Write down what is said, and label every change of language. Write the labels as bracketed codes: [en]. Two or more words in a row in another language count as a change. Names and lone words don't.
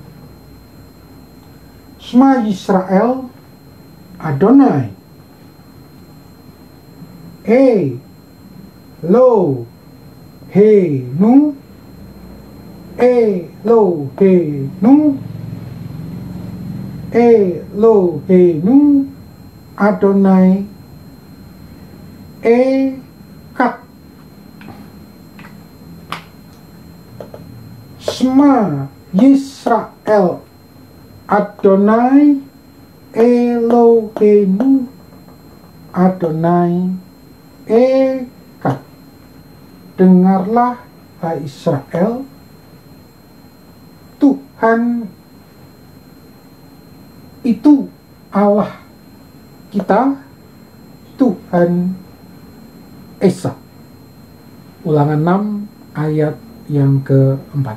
[he] שמע ישראל אדוני אלוהינו אלוהינו אלוהינו אדוני אחד. שמע ישראל אדוני אלוהינו אדוני אחד. [id] Dengarlah, hai Israel, Tuhan itu Allah kita, Tuhan Esa. Ulangan 6 ayat yang keempat.